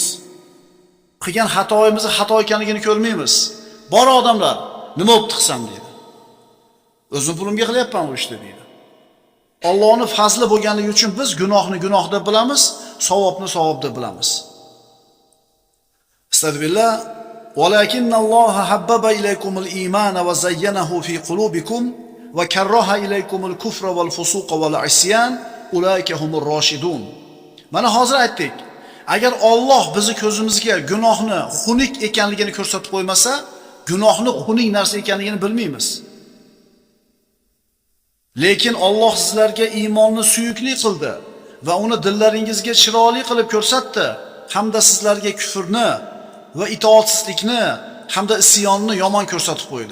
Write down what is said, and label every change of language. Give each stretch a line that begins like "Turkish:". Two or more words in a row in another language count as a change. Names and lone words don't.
Uzbek: Qilgan xatoyimizni xato ekanligini ko'rmaymiz. Bor odamlar, nima bo'lib qilsam deydi. O'zim pulimga qilyapman bu ishni deydi. Allohning fazli bo'lganligi uchun biz gunoh deb bilamiz, savobni savob deb bilamiz. Astagfirullah.
Arabic: وَلَكِنَّ اللَّهَ حَبَّبَ إِلَيْكُمُ الْإِيمَانَ وَزَيَّنَهُ فِي قُلُوبِكُمْ وَكَرَّهَ إِلَيْكُمُ الْكُفْرَ وَالْفُسُوقَ وَالْعِصْيَانَ أُولَئِكَ هُمُ الرَّاشِدُونَ.
Uzbek: Mana hozir aytdik. Agar Alloh bizni ko'zimizga gunohni xunuk ekanligini ko'rsatib qo'ymasa, gunohni xunuk narsa ekanligini bilmaymiz. Lekin Alloh sizlarga iymonni suyukli qildi va uni dillaringizga chiroyli qilib ko'rsatdi, hamda sizlarga kufrni va itoatsizlikni hamda isyonni yomon ko'rsatib qo'ydi.